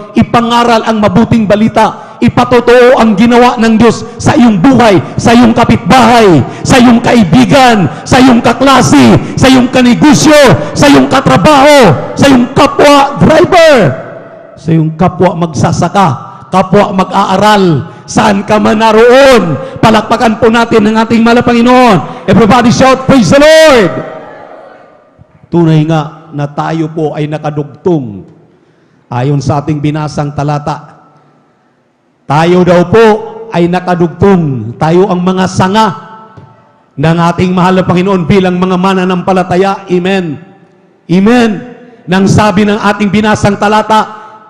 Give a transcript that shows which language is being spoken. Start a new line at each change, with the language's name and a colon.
Filipino: Ipangaral ang mabuting balita, ipatotoo ang ginawa ng Diyos sa iyong buhay, sa iyong kapitbahay, sa iyong kaibigan, sa iyong kaklase, sa iyong kanegosyo, sa iyong katrabaho, sa iyong kapwa driver, sa iyong kapwa magsasaka, kapwa mag-aaral, saan ka man naroon. Palakpakan po natin ang ating mahal na Panginoon.
English: Everybody shout, praise the Lord!
Filipino: Tunay nga na tayo po ay nakadugtong. Ayon sa ating binasang talata, tayo daw po ay nakadugtong. Tayo ang mga sanga ng ating mahal na Panginoon bilang mga mananampalataya. Amen. Amen. Nang sabi ng ating binasang talata,